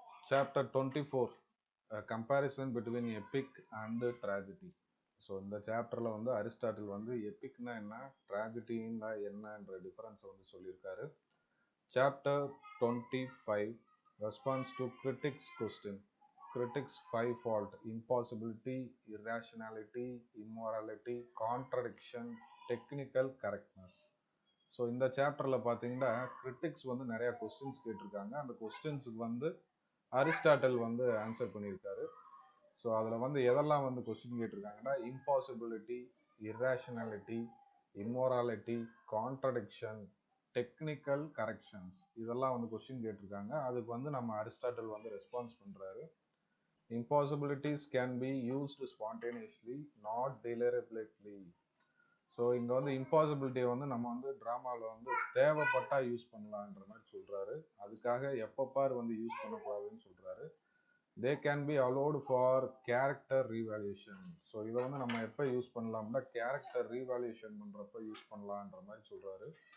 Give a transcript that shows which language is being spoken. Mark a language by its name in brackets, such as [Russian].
[English] Chapter 24 comparison between epic and tragedy. [Tamil] So இந்த சாப்டரில் வந்து அரிஸ்டாட்டில் வந்து எபிக்னா என்ன, ட்ராஜடின்னா என்னன்ற டிஃபரன்ஸை வந்து சொல்லியிருக்காரு. [English] Chapter 25 response to critics question. Critics five fault: impossibility, irrationality, immorality, contradiction, technical correctness. [Tamil] So இந்த சாப்டரில் பார்த்தீங்கன்னா கிரிட்டிக்ஸ் வந்து நிறையா கொஸ்டின்ஸ் கேட்டிருக்காங்க. அந்த கொஸ்டின்ஸுக்கு வந்து அரிஸ்டாட்டில் வந்து ஆன்சர் பண்ணியிருக்காரு. ஸோ அதில் வந்து எதெல்லாம் வந்து question கேட்டிருக்காங்கன்னா impossibility, இர்ரேஷனாலிட்டி, இம்மோராலிட்டி, contradiction, technical corrections, இதெல்லாம் வந்து கொஸ்டின் கேட்டிருக்காங்க. அதுக்கு வந்து நம்ம அரிஸ்டாட்டில் வந்து ரெஸ்பான்ஸ் பண்ணுறாரு. [English] Impossibilities can be used spontaneously, not deliberately. [Tamil] So இங்கே வந்து இம்பாசிபிலிட்டியை வந்து நம்ம வந்து ட்ராமாவில் வந்து தேவைப்பட்டா யூஸ் பண்ணலான்ற மாதிரி சொல்கிறாரு. அதுக்காக எப்பப்பார் வந்து யூஸ் பண்ணக்கூடாதுன்னு சொல்கிறாரு. [English] They can be allowed for character revelation. [Tamil] So இதை வந்து நம்ம எப்போ யூஸ் பண்ணலாம்னா கேரக்டர் ரீவேல்யூஷன் பண்ணுறப்ப யூஸ் பண்ணலான்ற மாதிரி சொல்கிறாரு.